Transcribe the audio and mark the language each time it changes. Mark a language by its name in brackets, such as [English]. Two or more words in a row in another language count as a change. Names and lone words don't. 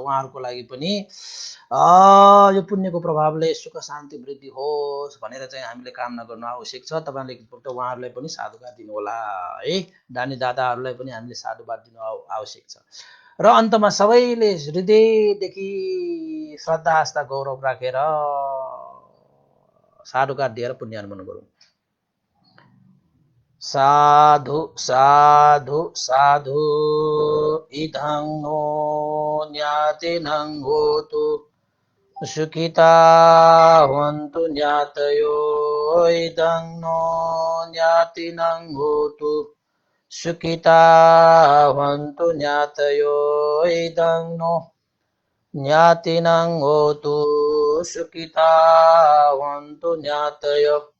[Nepali] उहाँहरूको लागि पनि यो पुण्यको प्रभावले सुख शान्ति वृद्धि होस् भनेर चाहिँ हामीले कामना गर्नु आवश्यक छ। तपाईँले एकपल्ट उहाँहरूलाई पनि साधुवाद दिनु होला है, दानी दाताहरूलाई पनि हामीले साधुवाद दिनु आवश्यक छ। र अन्तमा सबैले हृदयदेखि श्रद्धा आस्था गौरव राखेर साधुवाद दिएर पुण्यानुमोदन गरौँ। [Pali] साधु साधु साधु इदं नो ज्ञातिनं होतु सुखिता हन्तु ज्ञातयो इदं नो ज्ञातिनं होतु सुखिता हन्तु ज्ञातयो इदं नो ज्ञातिनं होतु सुखिता हन्तु ज्ञातयो